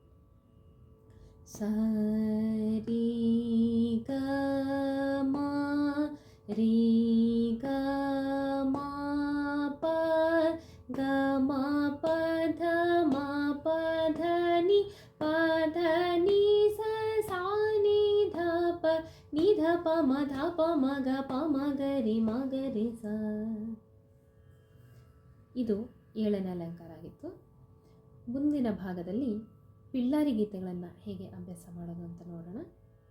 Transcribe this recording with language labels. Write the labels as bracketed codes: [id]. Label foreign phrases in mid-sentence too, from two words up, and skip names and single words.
[kn] ಸರಿ ಗ ಮ ರಿ ಗ ಮ ಪ ಗ ಮ ಪ ಧ ಮ ಪ ಧ ನಿ ಪ ಧ ನಿ ಸ ಸಾ ನಿ ಧ ಪ ನಿ ಧ ಪ ಮ ಧ ಪ ಮ ಗ ಪ ಮ ಗ ರಿ ಮ ಗ ರಿ ಸ. ಇದು 7ನೇ ಅಲಂಕಾರ ಆಗಿತ್ತು. ಮುಂದಿನ ಭಾಗದಲ್ಲಿ ಪಿಳ್ಳಾರಿ ಗೀತೆಗಳನ್ನು ಹೇಗೆ ಅಭ್ಯಾಸ ಮಾಡೋದು ಅಂತ ನೋಡೋಣ.